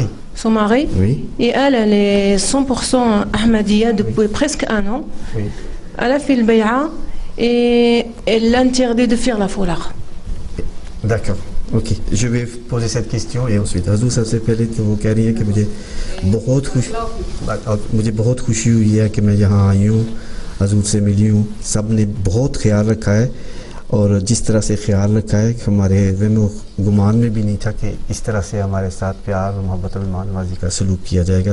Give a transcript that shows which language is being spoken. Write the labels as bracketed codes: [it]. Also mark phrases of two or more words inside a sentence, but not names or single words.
[fr] Son mari, oui. Et elle est 100% Ahmadiyya depuis presque un an. Oui. Elle a fait le bay'a et elle l'interdit de faire la foulard. D'accord, ok. Je vais poser cette question et ensuite, Azou, ça s'est fait que vous carriez que [ur] مجھے بہت خوشی ہوئی ہے کہ میں یہاں آئی ہوں، حضور سے ملی ہوں. سب نے بہت خیال رکھا ہے اور جس طرح سے خیال رکھا ہے کہ ہمارے گمان میں بھی نہیں تھا کہ اس طرح سے ہمارے ساتھ پیار اور محبت اور مہمانوازی کا سلوک کیا جائے گا.